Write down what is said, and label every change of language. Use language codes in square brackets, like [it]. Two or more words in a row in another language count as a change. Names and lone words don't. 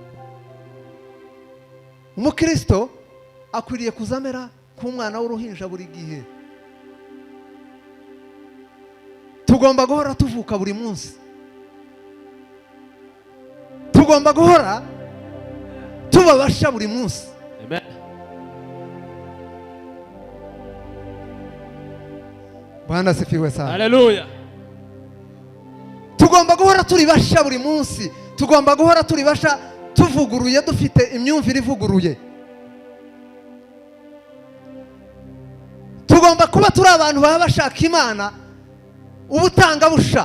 [rw] Umukristo akwiriye kuzamera nk'umwana w'uruhinja buri gihe. Tugomba guhora tuvuka buri munsi. Tugomba guhora tubabasha buri munsi. Amen. [sw] Bwana asifiwe sana. [rw] Hallelujah. Tugomba guhora turi basha buri munsi. Tugomba guhora turi basha tuvuguruye dufite imyumvire ivuguruye. Tugomba kuba turi abantu baba bashaka Imana ubutanga busha.